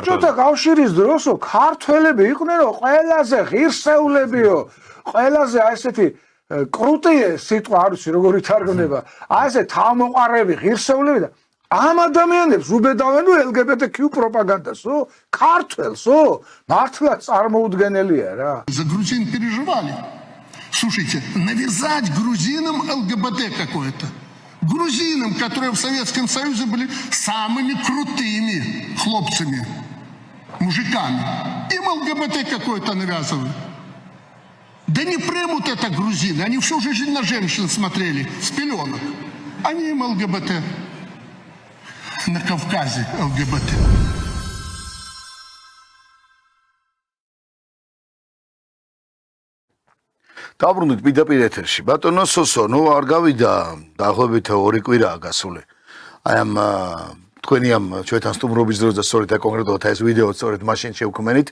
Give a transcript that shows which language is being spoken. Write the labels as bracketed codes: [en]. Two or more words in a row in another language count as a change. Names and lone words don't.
[ka] საბჭოთა კავშირის დროსო ქართველები იყვნენ ყველაზე ღირსეულებიო, ყველაზე ესეთი კრუტიე სიტყვა არ ვიცი როგორი თარგმნება. ესე თავმოყარები ღირსეულები და ამ ადამიანებს უბედავენო LGBTQ пропагандасо, ქართველსო, მართლა წარმოუდგენელია რა. [ru] За грузин переживали. Слушайте, навязать грузинам ЛГБТ какое-то. Грузинам, которые в Советском Союзе были самыми крутыми хлопцами, мужиками. Им ЛГБТ какое-то навязывают. Да не примут это грузины, они всю жизнь на женщин смотрели с пеленок. Они им ЛГБТ. На Кавказе ЛГБТ. [ka] დავბრუნდით პირდაპირ ეთერში. ბატონო სოსო, არ გავიდა დაახლოებით 2 კვირაა გასული. აი ამ თქვენი ამ ჩვენთან სტუმრობის დროს და სწორედ და კონკრეტულად ეს ვიდეო სწორედ მაშინ შევქმენით.